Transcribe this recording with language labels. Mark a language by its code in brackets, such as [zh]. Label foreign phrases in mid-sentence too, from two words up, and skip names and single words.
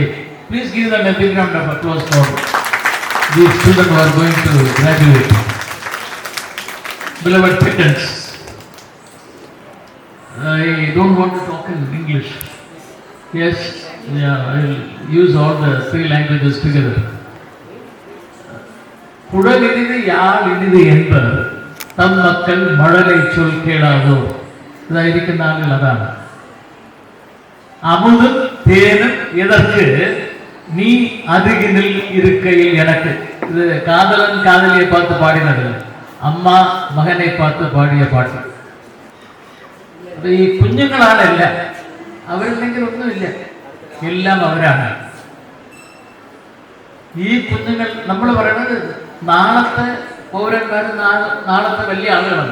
[en] Please give them a big round of applause for these children who are going to graduate. Beloved parents, I don't want to talk in English. Yes, yeah, I will use all the three languages together. [ta] குடல் இனிது யாழ் இனிது என்பர் தம் மக்கள் மழலை சொல் கேளாதோ. [ml] இதாയിരിക്കുന്ന ആളുകൾ അതാണ്. [ta] அமுதும் தேனும் எதற்கு நீ அருகினில் இருக்கையில் எனக்கு. இது காதலன் காதலியை பார்த்து பாடினது, [ml] അമ്മ മകനെ பார்த்து പാടിയ പാട്ട്. ഈ കുഞ്ഞുങ്ങളാണല്ല, അവരില്ലെങ്കിൽ ഒന്നുമില്ല, എല്ലാം അവരാണ്. ഈ കുഞ്ഞുങ്ങൾ നമ്മൾ പറയുന്നത് നാളത്തെ പൗരന്മാർ, നാളത്തെ വലിയ ആളുകളല്ല.